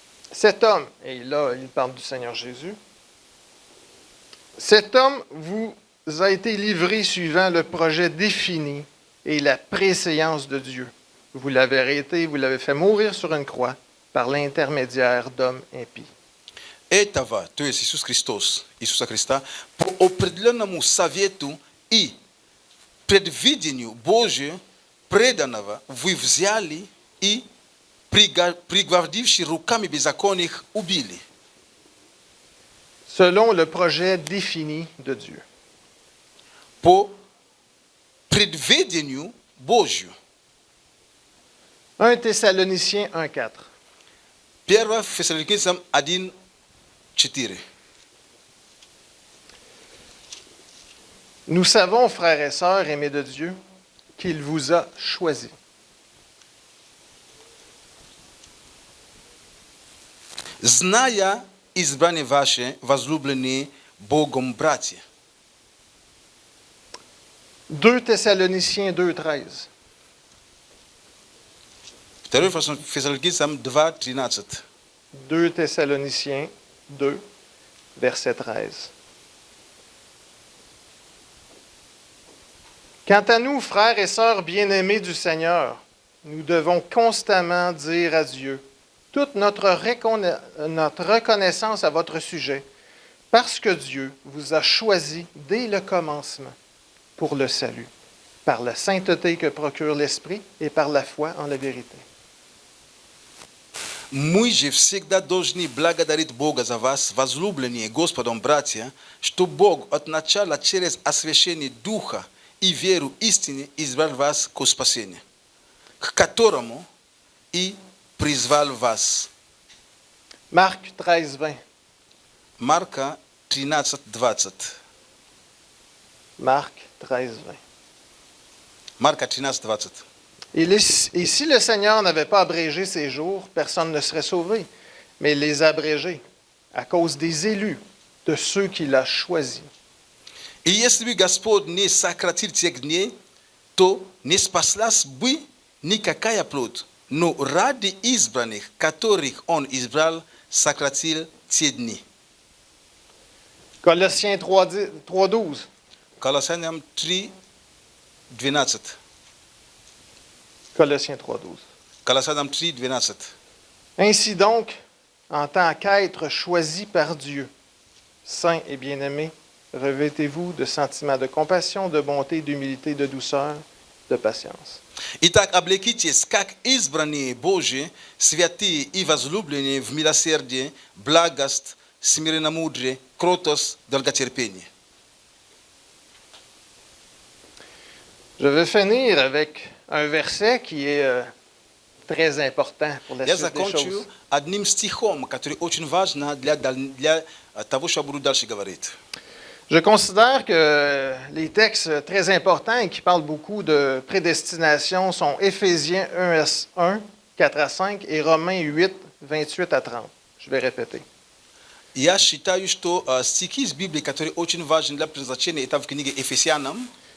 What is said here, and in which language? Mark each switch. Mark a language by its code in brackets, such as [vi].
[fr] Cet homme, et là, il parle du Seigneur Jésus, cet homme vous a été livré suivant le projet défini et la préséance de Dieu. Vous l'avez arrêté, vous l'avez fait mourir sur une croix par l'intermédiaire d'hommes impies. [ru] Этого, то есть Иисус Христос, Иисуса Христа, по определенному совету и предвидению Божию преданного вы взяли и пригвоздивши руками беззаконных убили. [fr] Selon le projet défini de Dieu. [ru] По предвидению Божию. [fr] 1 Thessaloniciens 1,4. [ru] 1 Фессалоникийцам 1:4. [fr] Nous savons, frères et sœurs aimés de Dieu, qu'il vous a choisis. [ru] Зная избрание ваше, возлюбленные Богом братья. [fr] 2 Thessaloniciens 2,13. [ru] 2 Фессалоникийцам 2:13. [fr] 2 Thessaloniciens 2, verset 13. Quant à nous, frères et sœurs bien-aimés du Seigneur, nous devons constamment dire à Dieu toute notre reconnaissance à votre sujet, parce que Dieu vous a choisi dès le commencement pour le salut, par la sainteté que procure l'Esprit et par la foi en la vérité. [ru] Мы же всегда должны благодарить Бога за вас, возлюбленные Господом братья, что Бог от начала через освящение Духа и веру истине избрал вас к спасению, к которому и призвал вас. [fr] Marc 13:20. [ru] Марка 13:20. [fr] Marc 13:20. [ru] Марка 13:20. [fr] Et si le Seigneur n'avait pas abrégé ces jours, personne ne serait sauvé. Mais il les a abrégés à cause des élus, de ceux qu'il a choisis. [ru] И если бы Господь не сократил тех дней, то не спаслась бы никакая плоть. Но ради избранных, которых Он избрал, сократил те дни. [fr] Colossiens 3:12. [ru] Колоссянам 3:12. [fr] Colossiens 3:12. [ru] Колоссянам 3:12. [fr] Ainsi donc, en tant qu'être choisi par Dieu. Saints et bien-aimés, revêtez-vous de sentiments de compassion, de bonté, d'humilité, de douceur, de patience. [ru] Итак, облекитесь, как избранные Божьи, святые и возлюбленные в милосердии, благость, смиренномудрие, кротость, долготерпение. [fr] Je vais finir avec un verset qui est très important pour la [ru] Я [fr] suite des [ru] закончу [fr] choses. [ru] одним стихом, который очень важен для того, что я буду дальше говорить. [fr] Je considère que les textes très importants et qui parlent beaucoup de prédestination sont Éphésiens 1, 4 à 5 et Romains 8, 28 à 30. Je vais répéter. [ru] Я считаю, что стихи из Библии, которые очень важны для предназначения, это в книге Ефесянам,